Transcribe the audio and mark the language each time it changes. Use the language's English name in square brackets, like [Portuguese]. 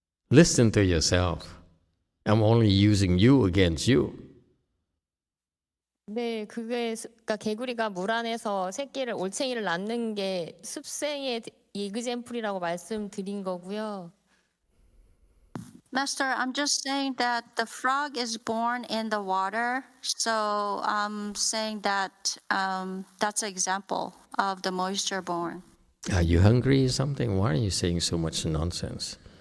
[English] Listen to yourself. I'm only using you against you. [Korean] 네, 그러니까 개구리가 물 안에서 올챙이를 낳는 게 습생의 이그젬플이라고 말씀드린 거고요. [English] Master, I'm just saying that the frog is born in the water, so I'm saying that that's an example of the moisture born. Are you hungry or something? Why are you saying so much nonsense?